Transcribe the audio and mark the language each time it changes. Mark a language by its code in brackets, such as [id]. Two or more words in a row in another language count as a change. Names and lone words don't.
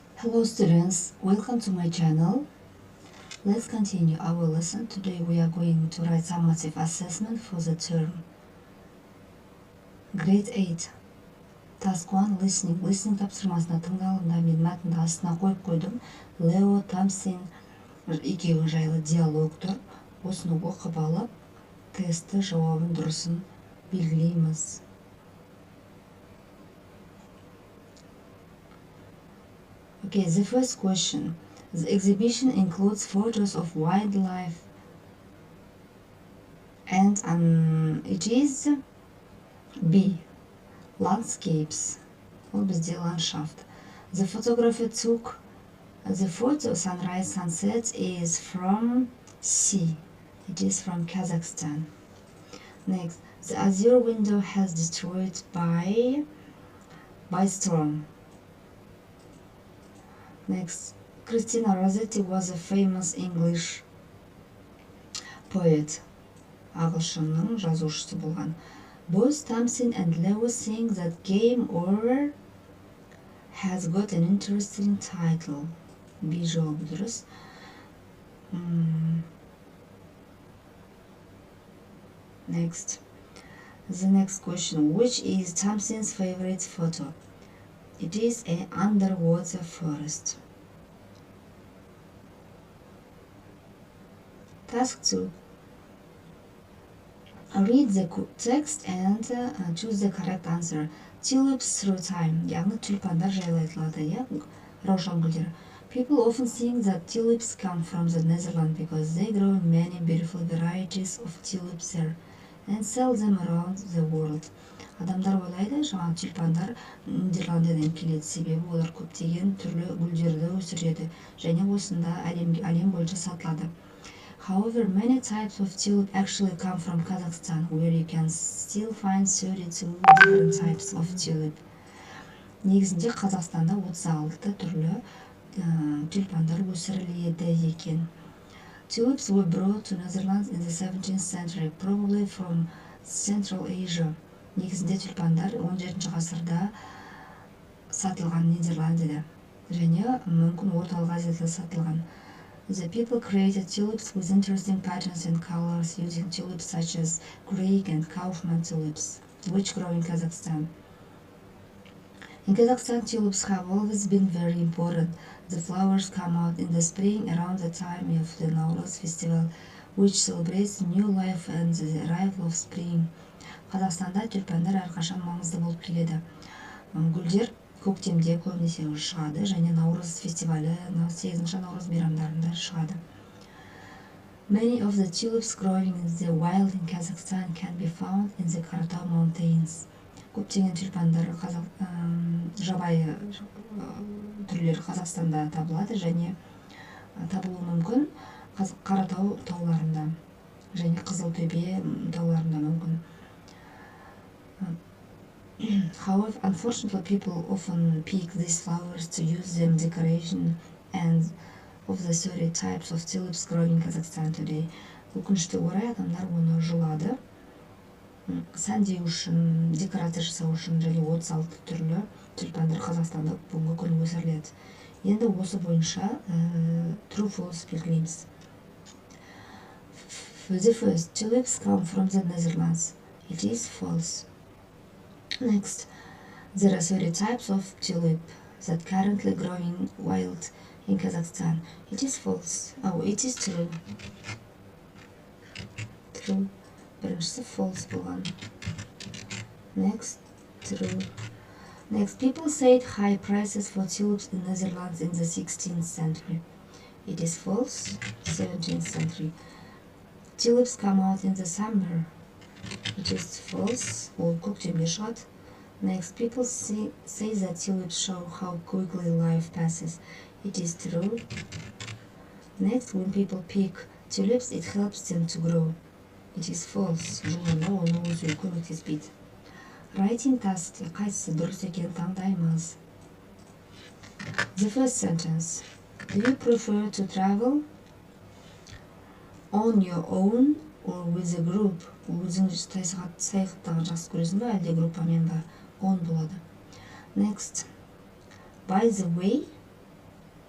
[en] Hello students, welcome to my channel. Let's continue our lesson. Today we are going to write summative assessment for the term. Grade 8. Task 1. Listening. [kk] Listening тапсырмасына тыңдалымда мен мәтінді астына қойып қойдым. Лео, Тамсин екеуі жайлы диалог тұр. Осыны оқып алып, тесті жауабын дұрысын белгілейміз. [en] Okay, the first question. The exhibition includes photos of wildlife and it is B. Landscapes. [kk] Ол бізде ландшафт. [en] The photographer took the photo sunrise sunset is from C. It is from Kazakhstan. Next, the azure window has destroyed by storm. Next, Christina Rossetti was a famous English poet. [kk] Ағылшынның жазушысы болған. [en] Both Tamsin and Leo think that Game Over has got an interesting title. [kk] B жауабы дұрыс. [en] Next, the next question. Which is Tamsin's favorite photo? It is an underwater forest. Task 2. Read the text and choose the correct answer. Tulips through time. [kk] яғни тюльпандар жайлы айтылады, иә? Раушан гүлдері. [en] People often think that tulips come from the Netherlands because they grow many beautiful varieties of tulips there and sell them around the world. [kk] Адамдар ойлайды, жаңа тюльпандар Нидерландыдан келеді, себебі олар көптеген түрлі гүлдерді өсіреді және осында әлем бойынша сатылады. [en] However, many types of tulip actually come from Kazakhstan, where you can still find 32 different types of tulip. [kk] Негізінде Қазақстанда 36 түрлі тюльпандар өсіріледі екен. [en] Tulips were brought to Netherlands in the 17th century, probably from Central Asia. [kk] Негізінде тюльпандар 17 ғасырда сатылған Нидерландыда және мүмкін орталық Азияда сатылған. [en] The people created tulips with interesting patterns and colors using tulips such as Greek and Kaufman tulips, which grow in Kazakhstan. In Kazakhstan, tulips have always been very important. The flowers come out in the spring around the time of the Nowruz festival, which celebrates new life and the arrival of spring. [kk] Қазақстанда тюльпандар әрқашан маңызды болып келеді. Гүлдер көктемде көбінесе шығады және Наурыз фестивалі 8-ші Наурыз мейрамдарында шығады. [en] Many of the tulips growing in the wild in Kazakhstan can be found in the Karatau Mountains. [kk] Көптеген тюльпандар жабайы түрлері Қазақстанда табылады және табылуы мүмкін Қаратау тауларында және Қызылтөбе тауларында мүмкін. [en] However, unfortunately, people often pick these flowers to use them decoration and of the 30 types of tulips growing in Kazakhstan today. [kk] Өкінішті орай адамдар оны жұлады, сәндеу үшін, декорация жасау үшін және 36 түрлі тюльпандар Қазақстанда бүгінгі күні өсіріледі. Енді осы бойынша [en] true false [kk] белгілейміз. [en] The first, tulips come from the Netherlands. It is false. Next, there are 30 types of tulip that currently growing wild in Kazakhstan. It is false. Oh, it is true. True. [kk] Біріншісі false болған. [en] Next, true. Next, people said high prices for tulips in Netherlands in the 16th century. It is false. 17th century. Tulips come out in the summer. It is false. [kk] Ол көктемде шығады. [en] Next, people say that tulips show how quickly life passes. It is true. Next, when people pick tulips, it helps them to grow. It is false. [kk] Жылында оны өсуге көмектеспейді. [en] Writing task [kk] қайсысы дұрыс екенін таңдаймыз. [en] The first sentence. Do you prefer to travel on your own or with a group? [kk] Өзің саяхаттағанды жақсы көресің бе, әлде группамен ба? On болады. [en] Next, by the way,